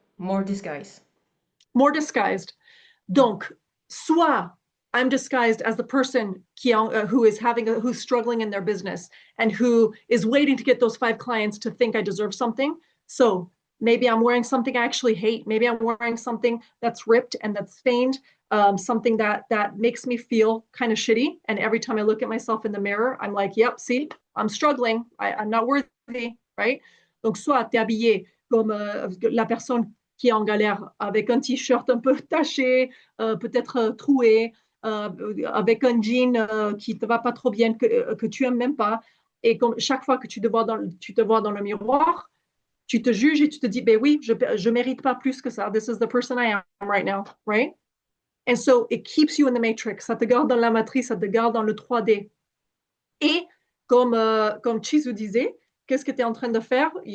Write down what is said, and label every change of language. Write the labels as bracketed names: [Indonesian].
[English] More disguise. More disguised. [French] Donc, soit [English] I'm disguised as the person who's struggling in their business and who is waiting to get those 5 clients to think I deserve something. So maybe I'm wearing something I actually hate. Maybe I'm wearing something that's ripped and that's stained, something that makes me feel kind of shitty. And every time I look at myself in the mirror, I'm like, yep, see, I'm struggling. I'm not worthy, right? [French] Donc, soit tu es habillé comme la personne qui est en galère avec un t-shirt un peu taché, peut-être troué, avec un jean qui ne te va pas trop bien, que tu n'aimes même pas. Et comme chaque fois que tu te vois dans le miroir, tu te juges et tu te dis, ben oui, je ne mérite pas plus que ça. [English] This is the person I am right now, right? And so it keeps you in the matrix. [French] Ça te garde dans la matrice, ça te garde dans le 3D. Et comme Chizu disait, qu'est-ce que tu es en train de faire?